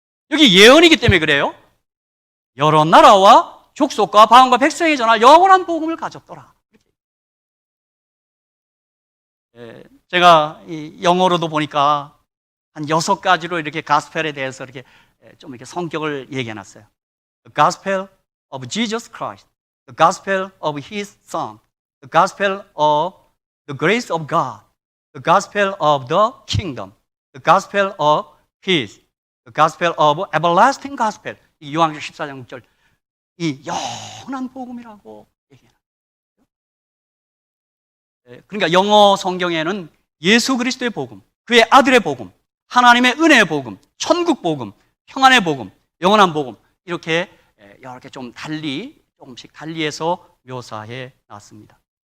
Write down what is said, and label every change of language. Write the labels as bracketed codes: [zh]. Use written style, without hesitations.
[ko] 여기 예언이기 때문에 그래요. 여러 나라와 족속과 방언과 백성에 전할 영원한 복음을 가졌더라. 제가 영어로도 보니까 한 6가지로 이렇게 가스펠에 대해서 이렇게 좀 이렇게 성격을 얘기해놨어요. [en] The Gospel of Jesus Christ, the Gospel of His Son, the Gospel of the Grace of God, the Gospel of the Kingdom, the Gospel of Peace, the Gospel of Everlasting Gospel. [ko] 이 요한계시록 14장 6절, 이 영원한 복음이라고 얘기해요. 그러니까 영어 성경에는 예수 그리스도의 복음, 그의 아들의 복음, 하나님의 은혜의 복음, 천국 복음, 평안의 복음, 영원한 복음, 이렇게 여러 개 좀 조금씩 달리해서 묘사해 놨습니다.